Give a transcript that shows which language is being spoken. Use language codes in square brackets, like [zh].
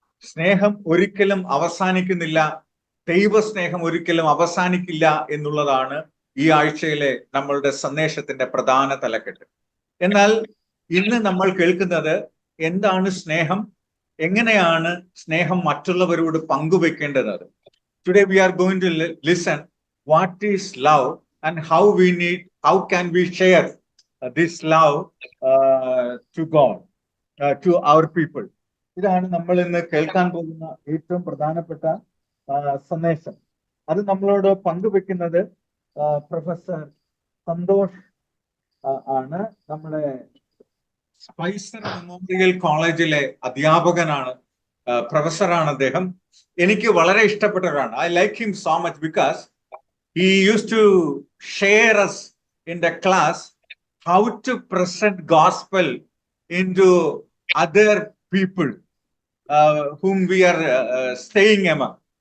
[ml] സ്നേഹം ഒരിക്കലും അവസാനിക്കുന്നില്ല. ദൈവസ്നേഹം ഒരിക്കലും അവസാനിക്കില്ല എന്നുള്ളതാണ് ഈ ആഴ്ചയിലെ നമ്മളുടെ സന്ദേശത്തിന്റെ പ്രധാന തലക്കെട്ട്. എന്നാൽ ഇന്ന് നമ്മൾ കേൾക്കുന്നത് എന്താണ് സ്നേഹം, എങ്ങനെയാണ് സ്നേഹം മറ്റുള്ളവരോട് പങ്കുവെക്കേണ്ടത്. [en] Today we are going to listen what is love and how can we share this love to God, to our people. [ml] ഇതാണ് നമ്മൾ ഇന്ന് കേൾക്കാൻ പോകുന്ന ഏറ്റവും പ്രധാനപ്പെട്ട സന്ദേശം. അത് നമ്മളോട് പങ്കുവെക്കുന്നത് പ്രൊഫസർ സന്തോഷ് ആണ്. നമ്മുടെ സ്പൈസർ മെമ്മോറിയൽ കോളേജിലെ അധ്യാപകനാണ്, പ്രൊഫസറാണ് അദ്ദേഹം. എനിക്ക് വളരെ ഇഷ്ടപ്പെട്ടവരാണ്. [en] I like him so much because he used to share us in the class how to present gospel into other people whom we are staying among.